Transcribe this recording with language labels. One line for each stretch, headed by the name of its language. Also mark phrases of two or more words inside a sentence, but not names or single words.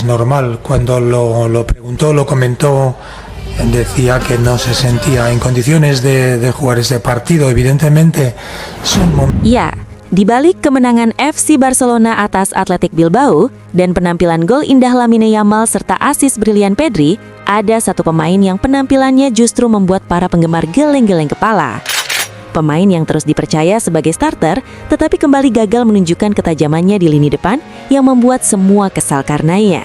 Spanish: Normal, cuando lo preguntó, lo comentó, decía que no se sentía en condiciones de jugar ese partido. Evidentemente, son
Indonesian: Ya, di balik kemenangan FC Barcelona atas Athletic Bilbao dan penampilan gol indah Lamine Yamal serta asis brilian Pedri, ada satu pemain yang penampilannya justru membuat para penggemar geleng-geleng kepala. Pemain yang terus dipercaya sebagai starter, tetapi kembali gagal menunjukkan ketajamannya di lini depan yang membuat semua kesal karenanya.